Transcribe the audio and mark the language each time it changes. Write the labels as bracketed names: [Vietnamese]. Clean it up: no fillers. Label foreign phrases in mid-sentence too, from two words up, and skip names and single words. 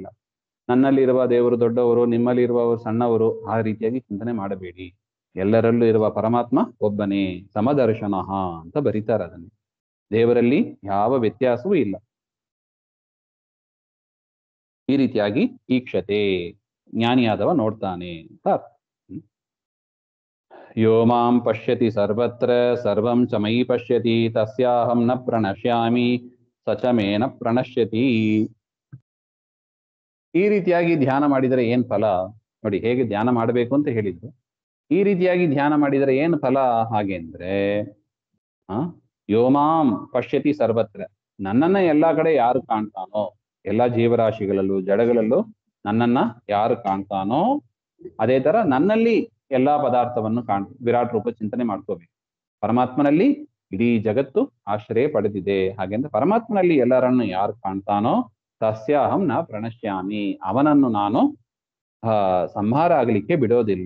[Kannada] ನನ್ನಲ್ಲಿರುವ ದೇವರು ದೊಡ್ಡವರು, ನಿಮ್ಮಲ್ಲಿರುವವರು ಸಣ್ಣವರು, ಆ ರೀತಿಯಾಗಿ ಚಿಂತನೆ ಮಾಡಬೇಡಿ. ಎಲ್ಲರಲ್ಲೂ ಇರುವ ಪರಮಾತ್ಮ ಒಬ್ಬನೇ, ಸಮದರ್ಶನ ಅಂತ ಬರೀತಾರೆ ಅದನ್ನು. ದೇವರಲ್ಲಿ ಯಾವ ವ್ಯತ್ಯಾಸವೂ ಇಲ್ಲ. ಈ ರೀತಿಯಾಗಿ ಈಕ್ಷತೆ, ಜ್ಞಾನಿಯಾದವ ನೋಡ್ತಾನೆ ಅಂತ ಅರ್ಥ. [Sanskrit] ಯೋ ಮಾಂ ಪಶ್ಯತಿ ಸರ್ವತ್ರ ಸರ್ವಂ ಚ ಮಯಿ ಪಶ್ಯತಿ ತಸ್ಯಾಹಂ ನ ಪ್ರಣಶ್ಯಾಮಿ ಸಚ ಮೇನ ಪ್ರಣಶ್ಯತಿ. [Kannada] ಈ ರೀತಿಯಾಗಿ ಧ್ಯಾನ ಮಾಡಿದರೆ ಏನ್ ಫಲ? ನೋಡಿ, ಹೇಗೆ ಧ್ಯಾನ ಮಾಡಬೇಕು ಅಂತ ಹೇಳಿದ್ರು. ಈ ರೀತಿಯಾಗಿ ಧ್ಯಾನ ಮಾಡಿದರೆ ಏನು ಫಲ? ಹಾಗೆ ಅಂದ್ರೆ [Sanskrit] ಯೋ ಮಾಂ ಪಶ್ಯತಿ ಸರ್ವತ್ರ, [Kannada] ನನ್ನನ್ನ ಎಲ್ಲಾ ಕಡೆ ಯಾರು ಕಾಣ್ತಾನೋ, ಎಲ್ಲಾ ಜೀವರಾಶಿಗಳಲ್ಲೂ ಜಡಗಳಲ್ಲೂ ನನ್ನನ್ನ ಯಾರು ಕಾಣ್ತಾನೋ, ಅದೇ ತರ ನನ್ನಲ್ಲಿ ಎಲ್ಲಾ ಪದಾರ್ಥವನ್ನು ವಿರಾಟ್ ರೂಪ ಚಿಂತನೆ ಮಾಡ್ಕೋಬೇಕು. ಪರಮಾತ್ಮನಲ್ಲಿ ಇಡೀ ಜಗತ್ತು ಆಶ್ರಯ ಪಡೆದಿದೆ. ಹಾಗೆಂದ್ರೆ ಪರಮಾತ್ಮನಲ್ಲಿ ಎಲ್ಲರನ್ನು ಯಾರು ಕಾಣ್ತಾನೋ [Sanskrit] ತಸ್ಯಾಹಂ ನ ಪ್ರಣಶ್ಯಾಮಿ, [Kannada] ಅವನನ್ನು ನಾನು ಸಂಹಾರ ಆಗಲಿಕ್ಕೆ ಬಿಡೋದಿಲ್ಲ.